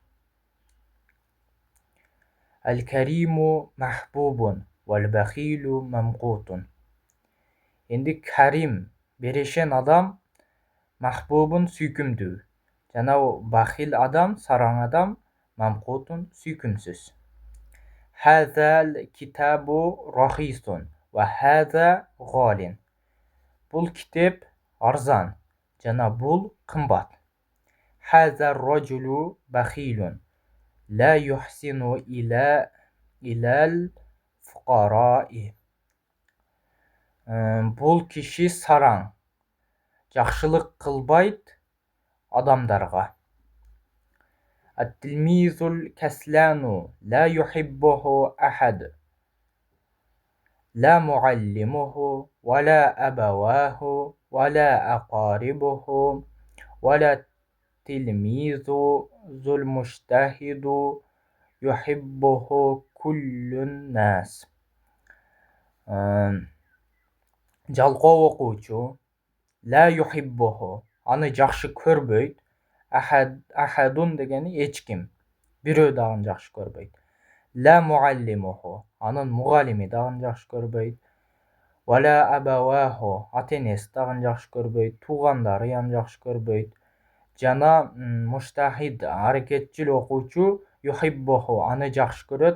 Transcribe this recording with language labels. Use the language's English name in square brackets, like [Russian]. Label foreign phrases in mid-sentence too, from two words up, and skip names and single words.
[Arabic] الكريم محبوب، والبخيل ممقوت. [Kazakh] Енді карим берешен адам, махбубун сүйкімді. Жанау бахил адам, сараң адам, мамқутун сүйкімсіз. [Arabic] هذا الكتاب رخيص وهذا غالٍ. [Kazakh] Бұл китеп арзан, жана бұл қымбат. [Arabic] هذا الرجل بخيل لا يحسن إلى الفقراء. [Kazakh] Бұл киши сараң, жақшылық қылбайт адамдарға. [Arabic] التلميذ الكسلان لا يحبه أحد. لا معلمه، ولا أبواه، ولا أقاربه، والتلميذ المجتهد يحبه كل الناس. [Kazakh] Жалқау оқучу [Arabic] لا يحبه, [Kazakh] аны жақшы көрбейді. Ахадун дегені ешкім, біреу дағын жақшы көрбейді. [Arabic] لا معلمه, [Kazakh] анын мұғалими дағын жақшы көрбейді. [Arabic] ولا أبواه, [Kazakh] ата-енесі дағын жақшы көрбейді. Туғандары ям жақшы көрбейді. Жана муштахид, арекетчил оқучу, юхиббуху, аны жақшы көреді.